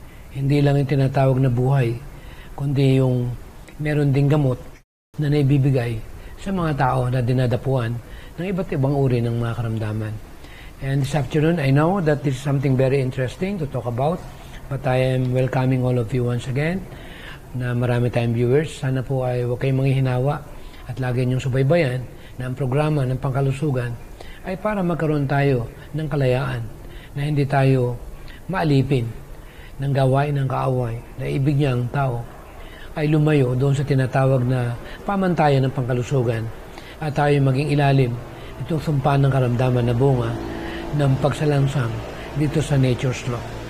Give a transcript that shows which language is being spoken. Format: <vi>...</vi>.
<tl>Hindi lang yung tinatawag na buhay, kundi yung meron ding gamot na naibibigay sa mga tao na dinadapuan ng iba't ibang uri ng mga karamdaman.</tl> <en>And this afternoon, I know that this is something very interesting to talk about, but I am welcoming all of you once again</en> <tl>na marami tayong viewers. Sana po ay huwag kayong manghihinawa at lagi niyong subaybayan na ang programa ng pangkalusugan ay para magkaroon tayo ng kalayaan na hindi tayo maalipin ng gawain ng kaaway na ibig niya ang tao ay lumayo doon sa tinatawag na pamantayan ng pangkalusugan at tayo maging ilalim itong sumpa ng karamdaman na bunga ng pagsalangsang dito sa nature's law.</tl>